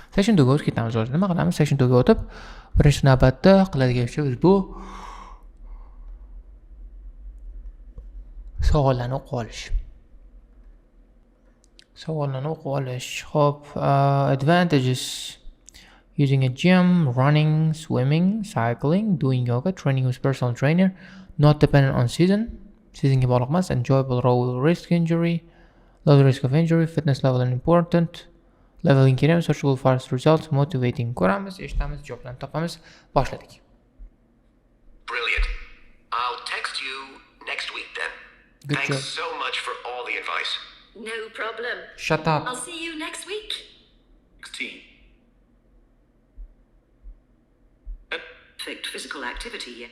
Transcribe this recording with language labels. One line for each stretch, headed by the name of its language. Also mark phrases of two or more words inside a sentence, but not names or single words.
Uzbek: Session 2 ga o'tib ketamiz hozir. Nima qilamiz? Session 2 ga o'tib, birinchi navbatda qiladigan ishimiz bu savollarni o'qib olish. Savollarni o'qib olish. Xo'p,
English: advantages using a gym, running, swimming, cycling, doing yoga, training with personal trainer, not dependent on season.
Uzbek: Seasonga bog'liq emas,
English: enjoyable, low risk injury, low risk of injury, fitness level and important, leveling kerak, searchable fast results, motivating.
Uzbek: Ko'ramiz, eshitamiz, javoblarni topamiz. Boshladik.
English: Brilliant. I'll text you next week then. Good Thanks job. so much for all the advice. No problem. Shut up. I'll see you next week. 16. Perfect physical activity yet.